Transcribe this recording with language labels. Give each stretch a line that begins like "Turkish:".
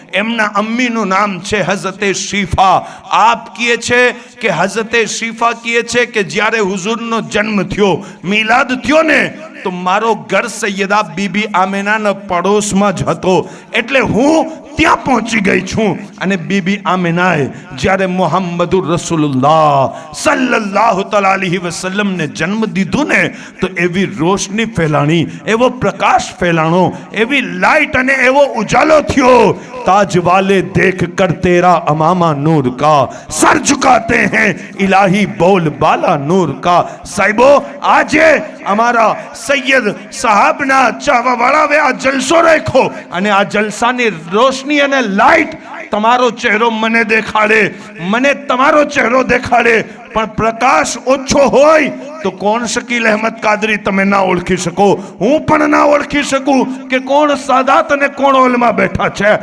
Gujarati: એમના અમ્મીનું નામ છે હઝરત શીફા. આપ કહે છે કે હઝરત શીફા કહે છે કે જ્યારે હુઝુરનો જન્મ થયો, મિલાદ થયો ને, તો મારો ઘર સૈયદા બીબી આમિનાના પડોશમાં જ હતો, એટલે હું ત્યાં પહોંચી ગઈ છું. અને બીબી આમિનાએ જ્યારે મુહમ્મદુર રસૂલુલ્લાહ સલ્લલ્લાહુ તઆલા અલૈહિ વસલ્લમને જન્મ દીધું ને, તો એવી રોશની ફેલાણી, એવો પ્રકાશ ફેલાણો, એવી લાઈટ અને એવો ઉજાલો થયો.
Hindi: ताज वाले देख कर तेरा अमामा नूर का, सर झुकाते हैं इलाही बोल बाला नूर का.
Gujarati: साहिबो, આજે અમારા સૈયદ સાહેબના ચાહવા વાળાએ આ જલસો રાખ્યો, અને આ જલસાની રોશની અને લાઈટ તમારો ચહેરો મને દેખાડે, મને તમારો ચહેરો દેખાડે, પણ પ્રકાશ ઓછો હોય તો કોણ શકીલ અહેમદ કાદરી તમે ના ઓળખી શકો, હું પણ ના ઓળખી શકું કે કોણ સાદાત અને કોણ ઓલમાં બેઠા છે.